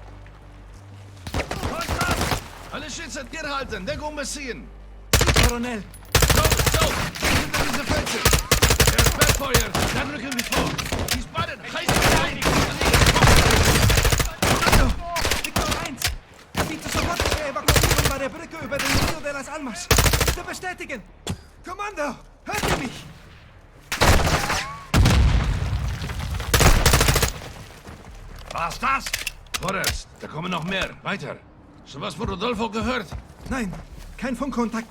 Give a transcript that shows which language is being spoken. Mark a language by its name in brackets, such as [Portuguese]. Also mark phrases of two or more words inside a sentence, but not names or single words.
[German] Alle Schützen hier halten, Deckung beziehen! Colonel. So, hinter diese Felsen! Er Sperrfeuer, dann rücken wir vor! Die Spannen, heißen rein! Victor 1. Bitte sofortige Evakuierung bei der Brücke über den Rio de las Almas. Bitte bestätigen. Kommando, hört ihr mich? Was das? Vorerst, da kommen noch mehr. Weiter. Schon was von Rodolfo gehört? Nein, kein Funkkontakt.